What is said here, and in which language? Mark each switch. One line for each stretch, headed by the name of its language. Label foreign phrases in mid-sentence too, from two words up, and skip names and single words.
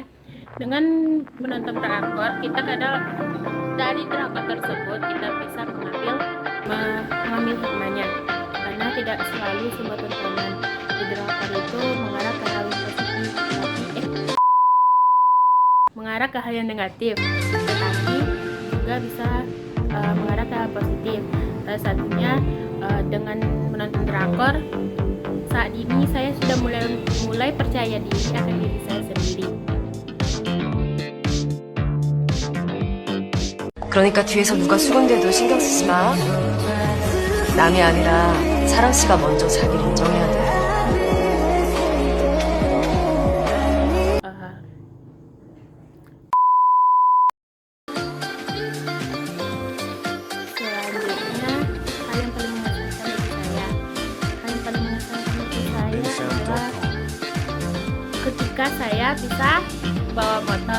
Indonesian: Dengan menonton drakor, kita kadang dari drakor tersebut kita bisa mengambil hikmahnya, karena tidak selalu semua tontonan di drakor itu mengarah ke hal yang positif, mengarah ke hal yang negatif, tetapi juga bisa mengarah ke hal positif. Salah satunya dengan menonton drakor, saat ini saya sudah mulai percaya diri akan diri saya sendiri.
Korean: 그러니까 뒤에서 누가 수군대도 신경 쓰지 마. 남이 아니라 사랑 씨가 먼저 자기를 인정해야 돼.
Indonesian: Selanjutnya, hal yang paling mengesankan bagi saya adalah ketika saya bisa bawa motor.